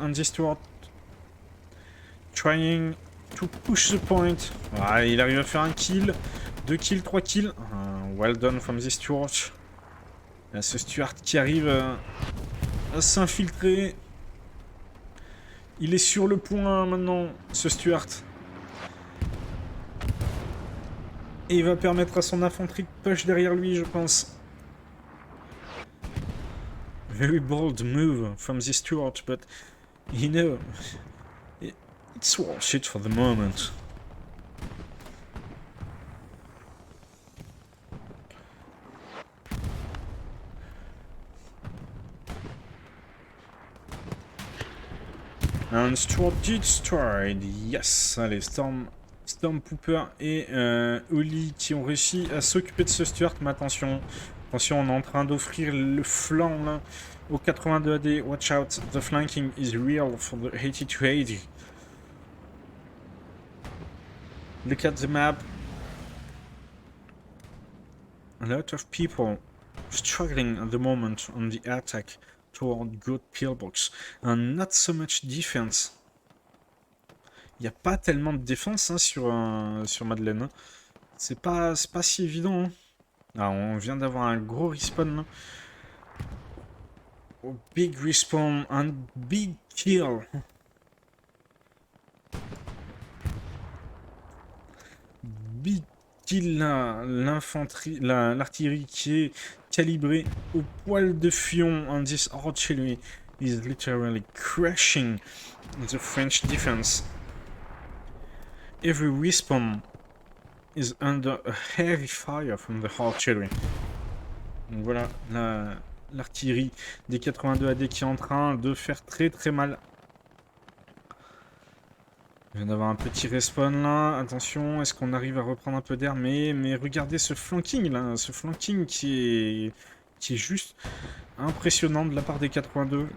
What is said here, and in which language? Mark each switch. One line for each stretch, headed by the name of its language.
English: Andy Stuart trying to push the point.
French: Ah, il arrive à faire un kill, 2 kills, 3 kills.
English: Well done from this Stuart.
French: Là, ce Stuart qui arrive à s'infiltrer. Il est sur le point maintenant, ce Stuart. Et il va permettre à son infanterie de push derrière lui, je pense.
English: Very bold move from this Stuart, but you know, it's worth it for the moment. And Stuart destroyed, yes.
French: Allez, Stormtrooper et Oli qui ont réussi à s'occuper de ce Stuart, mais attention, on est en train d'offrir le flanc là au 82 AD.
English: Watch out, the flanking is real for the 80-80. Look at the map. A lot of people struggling at the moment on the attack toward Good Pillbox, and not so much defense.
French: Il n'y a pas tellement de défense hein, sur Madeleine. C'est pas si évident. Hein. Ah, on vient d'avoir un gros respawn. Là.
English: Oh, big respawn, un big kill.
French: Big kill là, l'infanterie, l'artillerie qui est calibrée au poil de fion.
English: And this artillery is literally crashing the French defense. Every respawn is under a heavy fire from the artillery.
French: Donc voilà, l'artillerie des 82 AD qui est en train de faire très mal. Il vient d'avoir un petit respawn là. Attention, est-ce qu'on arrive à reprendre un peu d'air? Mais regardez ce flanking là, ce flanking qui est juste impressionnant de la part des 82.